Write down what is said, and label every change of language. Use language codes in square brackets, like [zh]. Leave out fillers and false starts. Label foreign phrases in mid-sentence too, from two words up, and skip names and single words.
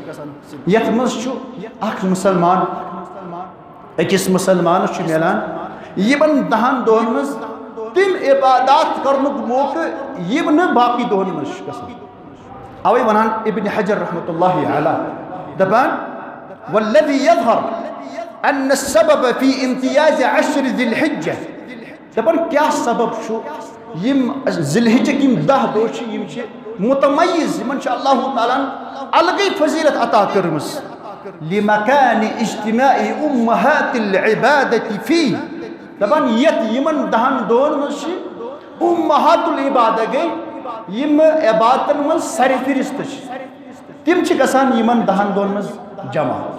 [ks] یتھ منٛز چھُ اکھ مسلمان أکِس مسلمانس چھُ میلان یمن 10 دۄہن منٛز تِم عبادات کرنُک موقع یِم نہٕ باقی دۄہن منٛز چھِ گژھان اوے ونان ابن حجر [ar] رحمۃ اللہ علیہ [ks] دپان [ar] والذی یظہر ان السبب فی امتیاز [ks] 10 ذی الحجہ دپان کیا سبب چھُ یم ذی الحجک یم 10 دۄہ چھِ یم چھِ متمیز یمن چھِ اللہ تعالیٰ الگٕے فضیلت عطا کٔرمٕژ [ar] لمکان اجتماع امہات العبادۃ فیہ [ks] دپان یتھ یمن 10 دۄہن منٛز چھِ [ar] امہات العبادہ [ks] گٔے یم عبادتن منٛز سر فہرست چھِ تم چھِ گژھان یمن 10 دۄہن منٛز جمع